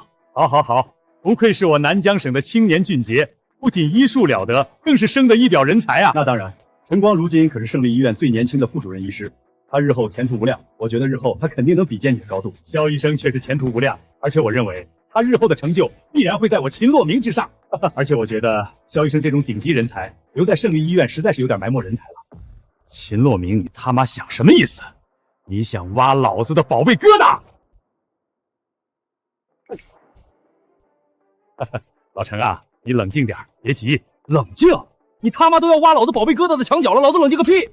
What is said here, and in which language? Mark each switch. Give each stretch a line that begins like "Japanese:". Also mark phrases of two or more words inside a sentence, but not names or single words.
Chinese: 好，不愧是我南江省的青年俊傑，不僅醫術了得，更是生得一表人才啊！那當然，晨光如今可是勝利醫院最年輕的副主任醫師，他日後前途無量，我覺得日後他肯定能比肩你的高度。蕭醫生確實前途無量，而且我認為他日後的成就必然會在我秦洛明之上。而且我覺得蕭醫生這種頂級人才留在勝利醫院實在是有點埋沒人才了。秦洛明，你他妈想什么意思？你想挖老子的宝贝疙瘩？老陈啊，你冷静点，别急。冷静？你他妈都要挖老子宝贝疙瘩的墙角了，老子冷静个屁！